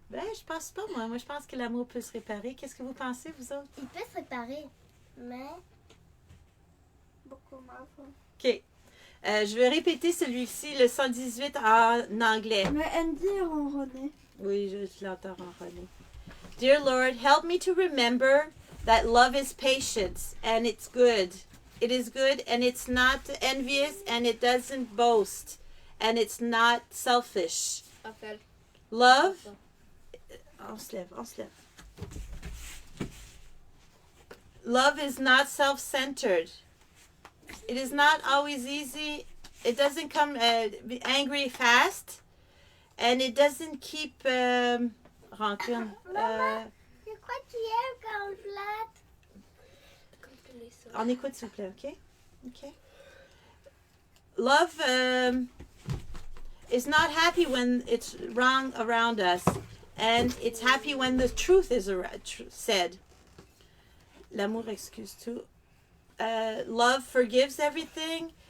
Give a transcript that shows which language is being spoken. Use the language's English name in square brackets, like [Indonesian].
[French] Ben, je pense pas, moi. Moi, je pense que l'amour peut se réparer. Qu'est-ce que vous pensez, vous autres? Il peut se réparer, mais beaucoup moins fort. OK. Je vais répéter celui-ci, le 118 en anglais. Mais Andy est ronronné. Oui, je l'entends ronronner. [English] Dear Lord, help me to remember that love is patient and it's good. It is good and it's not envious and it doesn't boast and it's not selfish. [French] Rappel. [English] Love. [French] On se lève, on se lève. [English] Love is not self-centered. It is not always easy. It doesn't come be angry fast. And it doesn't keep rancune. [French] C'est quoi tu aimes quand on flatte? On écoute, s'il vous plaît, OK? OK. [English] Love is not happy when it's wrong around us. And it's happy when the truth is said. [French] L'amour excuse tout. [English] Love forgives everything.